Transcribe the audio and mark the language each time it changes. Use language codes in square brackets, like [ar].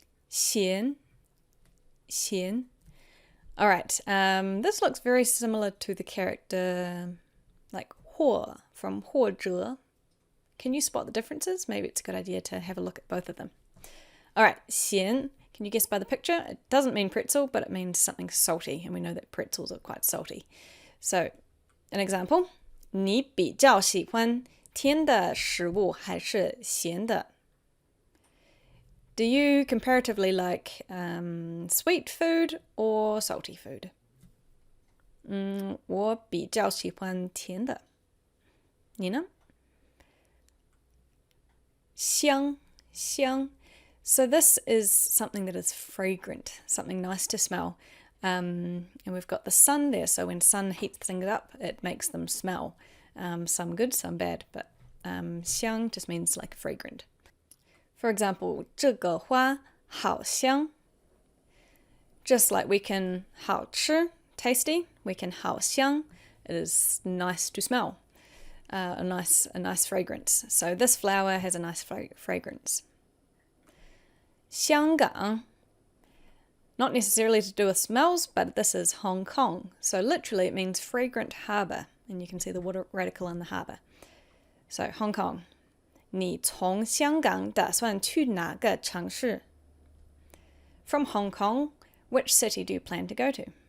[en] 咸 Alright, this looks very similar to the character like 或 from 或者. Can you spot the differences? Maybe it's a good idea to have a look at both of them. Alright, 咸, can you guess by the picture? It doesn't mean pretzel, but it means something salty, and we know that pretzels are quite salty. So, an example, [zh] 你比较喜欢甜的食物还是咸的? [en] Do you comparatively like sweet food or salty food? [zh] 我比较喜欢甜的.你呢? [en] 香 So this is something that is fragrant, something nice to smell. And we've got the sun there, so when sun heats things up, it makes them smell. Some good, some bad, but 香 just means like fragrant. For example, [zh] 这个花好香. [en] Just like we can 好吃, tasty, we can 好香, it is nice to smell. A nice fragrance. So this flower has a nice fragrance. 香港, not necessarily to do with smells, but this is Hong Kong. So literally it means fragrant harbour, and you can see the water radical in the harbour. So Hong Kong. [zh] 你从香港打算去哪个城市? [en] From Hong Kong, which city do you plan to go to?